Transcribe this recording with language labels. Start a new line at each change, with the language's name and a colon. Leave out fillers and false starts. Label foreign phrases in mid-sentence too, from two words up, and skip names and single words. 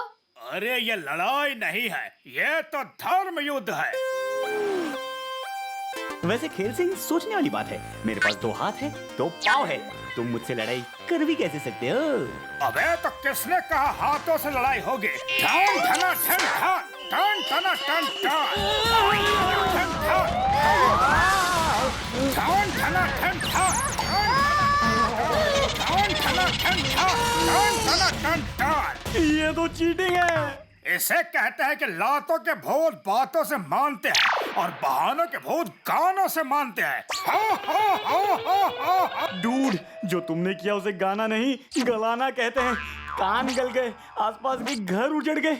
Hindi: अरे ये लड़ाई नहीं है, ये तो धर्म युद्ध है। वैसे खेल सिंह, सोचने वाली बात है। मेरे पास 2 हाथ है, 2 पाँव है। तुम मुझसे लड़ाई कर भी कैसे सकते हो? अबे तो किसने कहा हाथों से लड़ाई होगी? ठन ठना ठन ठन, ठन ठना ठन ठन, ठन ठन, ठन ठना ठन ठन, ठन ठना ठन ठन, ठन ठना ठन ठन। ये तो चीटिंग है। इसे कहते हैं कि लातों के भूत बातों से मानते हैं और बहानों के भूत गानों से मानते हैं। हा, हा, हा, हा, हा, हा। डूड, जो तुमने किया उसे गाना नहीं, गलाना कहते हैं। कान गल गए, आसपास के घर उजड़ गए।